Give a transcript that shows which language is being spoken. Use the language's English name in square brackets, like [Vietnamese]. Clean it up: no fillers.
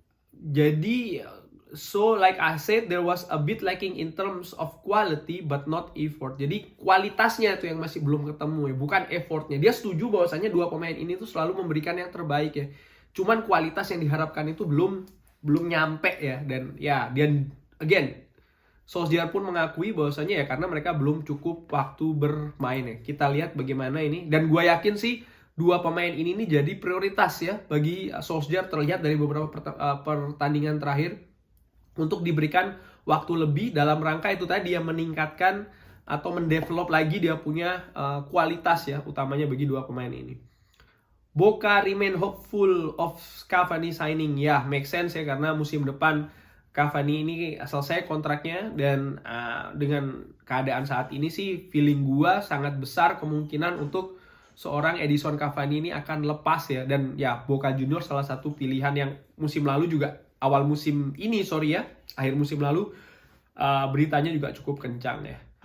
[Indonesian] Jadi [English] so like I said, there was a bit lacking in terms of quality but not effort. [Indonesian] Jadi kualitasnya tuh yang masih belum ketemu ya, bukan effortnya. Dia setuju bahwasanya dua pemain ini tuh selalu memberikan yang terbaik ya. Cuman kualitas yang diharapkan itu belum nyampe ya. Dan ya dia again Solskjaer pun mengakui bahwasanya ya karena mereka belum cukup waktu bermain ya. Kita lihat bagaimana ini. Dan gue yakin sih dua pemain ini nih jadi prioritas ya bagi Solskjaer, terlihat dari beberapa pertandingan terakhir untuk diberikan waktu lebih dalam rangka itu tadi yang meningkatkan atau mendevelop lagi dia punya kualitas ya, utamanya bagi dua pemain ini. [English] Boca remain hopeful of Cavani signing. [Indonesian] Ya, make sense ya karena musim depan Cavani ini selesai kontraknya dan dengan keadaan saat ini sih feeling gua sangat besar kemungkinan untuk seorang Edison Cavani ini akan lepas ya. Dan ya Boca Juniors salah satu pilihan yang musim lalu juga awal musim ini akhir musim lalu beritanya juga cukup kencang ya.